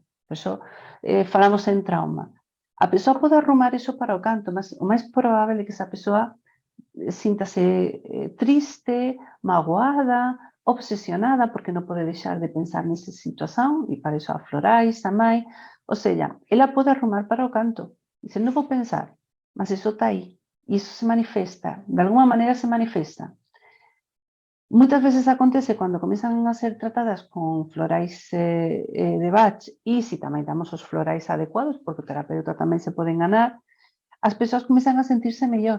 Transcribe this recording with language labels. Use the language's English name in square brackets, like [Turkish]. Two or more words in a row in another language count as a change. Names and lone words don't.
[Galician] Por iso falamos en trauma. A persoa pode arrumar iso para o canto, mas o máis probable é que esa persoa síntase triste, magoada, obsesionada, porque non pode deixar de pensar nesa situación, e para iso a florais tamén, [Portuguese] Ou seja, ela pode arrumar para o canto. Dice, não vou pensar, mas isso está aí. Isso se manifesta, de alguma maneira se manifesta. Muitas vezes acontece quando começam a ser tratadas com florais de Bach, e se também damos os florais adequados, porque o terapeuta também se pode enganar, as pessoas começam a sentir-se melhor.